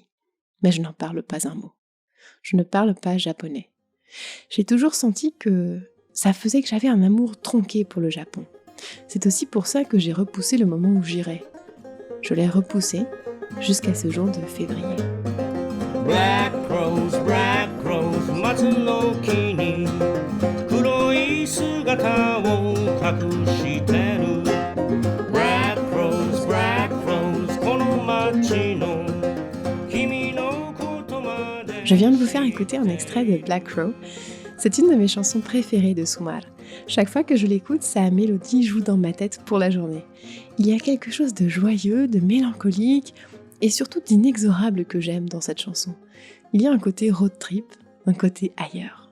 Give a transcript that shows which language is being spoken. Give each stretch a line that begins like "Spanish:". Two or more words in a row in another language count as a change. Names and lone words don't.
French: Mais je n'en parle pas un mot. Je ne parle pas japonais. J'ai toujours senti que ça faisait que j'avais un amour tronqué pour le Japon. C'est aussi pour ça que j'ai repoussé le moment où j'irais. Je l'ai repoussé jusqu'à ce jour de février.
English: Black crows,
Japanese: 松の木に黒い姿を隠してる.
English: Black crows,
Japanese: この街の君のことまで.
French: Je viens de vous faire écouter un extrait de Black Crow. C'est une de mes chansons préférées de Sumar. Chaque fois que je l'écoute, sa mélodie joue dans ma tête pour la journée. Il y a quelque chose de joyeux, de mélancolique et surtout d'inexorable que j'aime dans cette chanson. Il y a un côté
English: road trip,
French: un côté ailleurs.